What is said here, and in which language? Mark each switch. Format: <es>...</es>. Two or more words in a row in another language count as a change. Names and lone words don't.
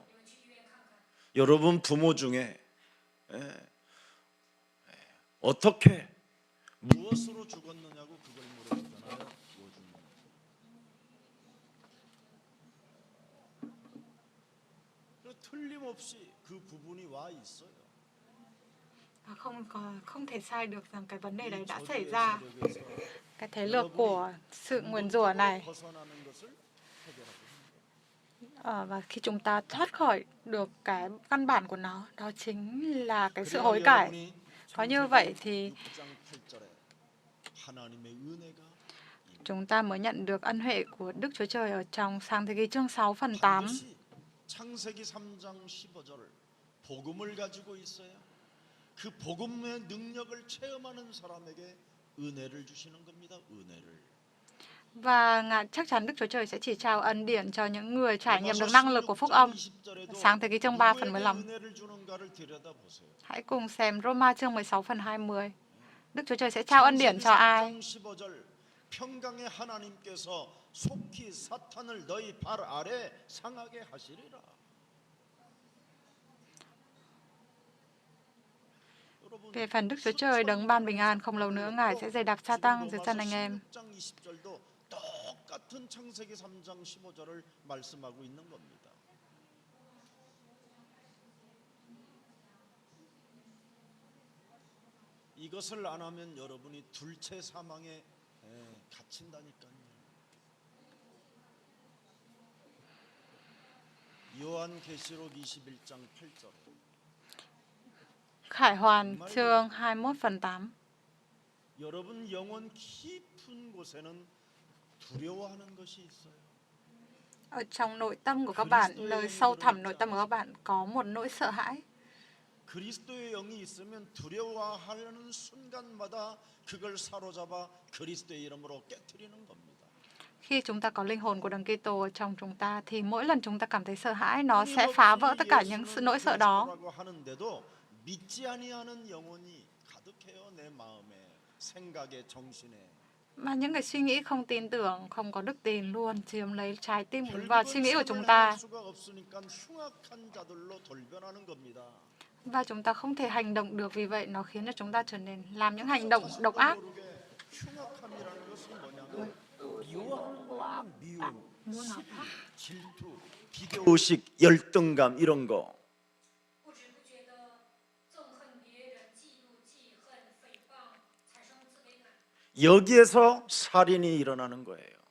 <ko>여러분 부모 중에 어떻게 무엇으로 죽었느냐고 그걸 물어보잖아요. 틀림없이 그 부분이 와 있어요.</ko> <vi>Không thể sai được rằng cái vấn đề đấy đã xảy ra. Cái thế lực của sự nguyền rủa này. Và khi chúng ta thoát khỏi được cái căn bản của nó, đó chính là cái sự hối cải. Có như vậy thì chúng ta mới nhận được ân huệ của Đức Chúa Trời ở trong Sáng Thế Ký chương 6 phần 8.</vi> <ko>창세기 3장 15절 복음을 가지고 있어요. 그 복음의 능력을 체험하는 사람에게 은혜를 주시는 겁니다. 은혜를.</ko> <vi>Và chắc chắn Đức Chúa Trời sẽ chỉ trao ân điển cho những người trải nghiệm được năng lực của phúc âm. Sáng Thế Ký chương 3 phần 15. Hãy cùng xem Roma chương 16 phần 20. Đức Chúa Trời sẽ trao ân điển cho ai?</vi> <ko>평강의 하나님께서 속히 사탄을 너희 발 아래 상하게 하시리라.</ko> <vi>Về phần Đức Chúa Trời đấng ban bình an, không lâu nữa Ngài sẽ dày đặc sa tăng dưới chân anh em.</vi> <ko>똑같은 창세기 3장 15절을 말씀하고 있는 겁니다. 이것을 안 하면 여러분이 둘째 사망에 갇힌다니까요. 요한계시록 21장 8절.</ko> <vi>Khải Hoàn chương 21 phần 8.</vi> <ko>여러분 영혼 깊은 곳에는 두려워하는 것이 있어요.</ko> <vi>Ở trong nội tâm của các bạn, nơi sâu thẳm nội tâm của các bạn có một nỗi sợ hãi.</vi> <ko>그리스도의 영이 있으면 두려워하는 순간마다 그걸 사로잡아 그리스도의 이름으로 깨트리는 겁니다.</ko> <vi>Khi chúng ta có linh hồn của Đấng Kitô ở trong chúng ta thì mỗi lần chúng ta cảm thấy sợ hãi, nó sẽ phá vỡ tất cả những nỗi sợ đó.</vi> <ko>믿지 아니하는 영혼이 가득해요 내 마음에 생각에 정신에.</ko> <vi>Mà những cái suy nghĩ không tin tưởng, không có đức tin luôn chiếm lấy trái tim và suy nghĩ của chúng ta. Và chúng ta không thể hành động được, vì vậy nó khiến cho chúng ta trở nên làm những hành động độc ác.</vi> <ko>비교식, 열등감 이런 거. 여기에서 살인이 일어나는 거예요.</ko>